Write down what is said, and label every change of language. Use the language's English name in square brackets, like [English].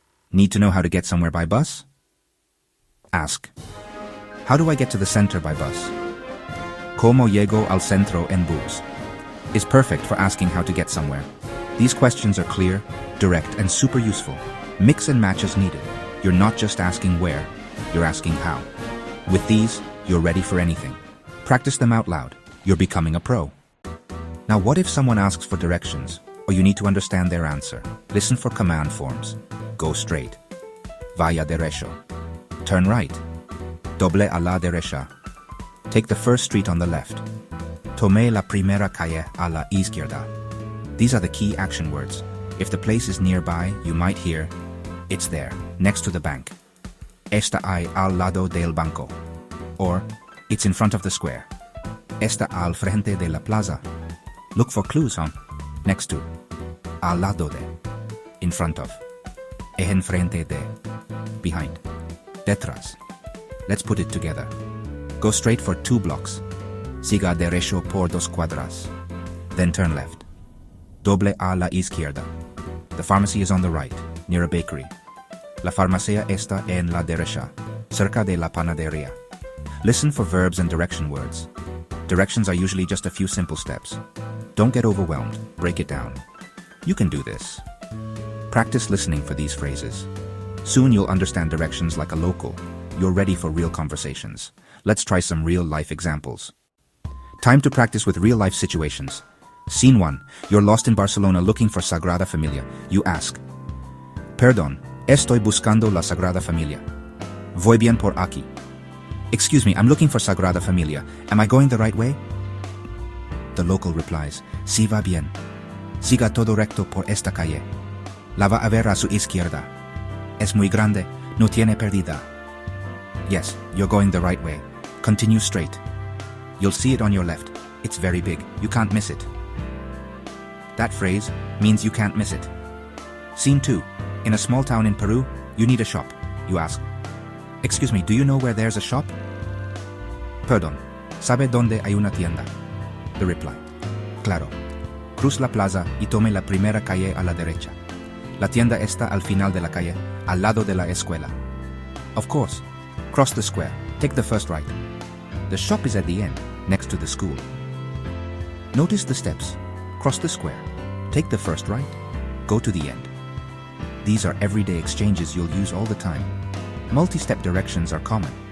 [English] Need to know how to get somewhere by bus? Ask. How do I get to the center by bus? [Spanish] ¿Cómo llego al centro en bus? [English] Is perfect for asking how to get somewhere. These questions are clear, direct, and super useful. Mix and match as needed. You're not just asking where, you're asking how. With these, you're ready for anything. Practice them out loud. You're becoming a pro. Now what if someone asks for directions, or you need to understand their answer? Listen for command forms. Go straight. [Spanish] Vaya derecho. [English] Turn right. [Spanish] Doble a la derecha. [English] Take the first street on the left. [Spanish] Tome la primera calle a la izquierda. [English] These are the key action words. If the place is nearby, you might hear, it's there, next to the bank. [Spanish] Está ahí al lado del banco. [English] Or, it's in front of the square. [Spanish] Está al frente de la plaza. [English] Look for clues, huh? Next to. [Spanish] Al lado de. [English] In front of. [Spanish] En frente de. [English] Behind. Detrás. Let's put it together. Go straight for 2 blocks. [Spanish] Siga derecho por 2 cuadras. [English] Then turn left. [Spanish] Doble a la izquierda. [English] The pharmacy is on the right, near a bakery. [Spanish] La farmacia está en la derecha, cerca de la panadería. [English] Listen for verbs and direction words. Directions are usually just a few simple steps. Don't get overwhelmed. Break it down. You can do this. Practice listening for these phrases. Soon you'll understand directions like a local. You're ready for real conversations. Let's try some real-life examples. Time to practice with real-life situations. Scene 1. You're lost in Barcelona looking for Sagrada Familia. You ask, [Spanish] Perdón, estoy buscando la Sagrada Familia. Voy bien por aquí. [English] Excuse me, I'm looking for Sagrada Familia. Am I going the right way? The local replies, [Spanish] Sí va bien. Siga todo recto por esta calle. La va a ver a su izquierda. Es muy grande, no tiene pérdida. [English] Yes, you're going the right way. Continue straight. You'll see it on your left. It's very big. You can't miss it. That phrase means you can't miss it. Scene 2. In a small town in Peru, you need a shop. You ask, "Excuse me, do you know where there's a shop?" [Spanish] "Perdón, ¿sabe dónde hay una tienda?" [English] The reply, [Spanish] "Claro. Cruz la plaza y tome la primera calle a la derecha. La tienda está al final de la calle, al lado de la escuela." [English] "Of course. Cross the square. Take the first right. The shop is at the end, next to the school." Notice the steps. Cross the square. Take the first right. Go to the end. These are everyday exchanges you'll use all the time. Multi-step directions are common.